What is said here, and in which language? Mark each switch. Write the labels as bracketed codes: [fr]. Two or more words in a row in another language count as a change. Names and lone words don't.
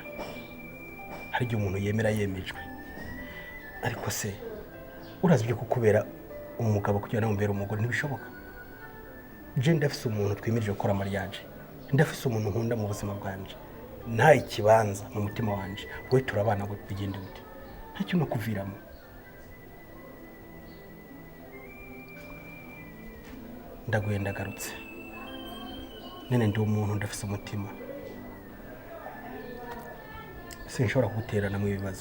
[rn] Hari igihe umuntu yemera yemejwe, ariko se urazi byo kukubera umugabo kugira ngo mbere umugore ntibishoboka. Je ndafise umuntu twimirije gukora mariage, ndafise umuntu nkunda mu buzima bwanje, nta ikibanza mu mutima wanje, we turabana ngo bigende gute? Nta kintu kuviramo. Ndaguye ndagarutse nene ndi umuntu ndafise umutima, sinshobora kuguterana mu bibazo.